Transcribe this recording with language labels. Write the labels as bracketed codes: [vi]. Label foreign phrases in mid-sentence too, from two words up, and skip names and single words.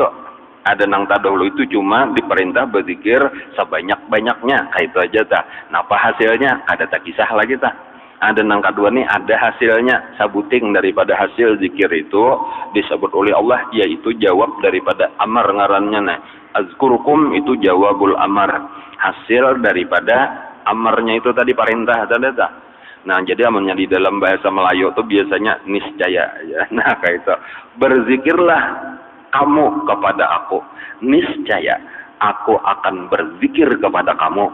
[id] Ada nang tadahulu itu cuma diperintah berzikir sebanyak-banyaknya. Kayak itu aja dah. Nah apa hasilnya? Ada tak kisah lagi dah. Ada nang kedua nih ada hasilnya. Sabuting daripada hasil zikir itu disebut oleh Allah yaitu jawab daripada amar ngarannya. Nah azkurukum itu [ar] جواب الأمر. [id] Hasil daripada amarnya itu tadi perintah tadi dah. Nah, jadi amannya di dalam bahasa Melayu itu biasanya niscaya ya. Nah, kayak itu. Berzikirlah kamu kepada aku. Niscaya aku akan berzikir kepada kamu.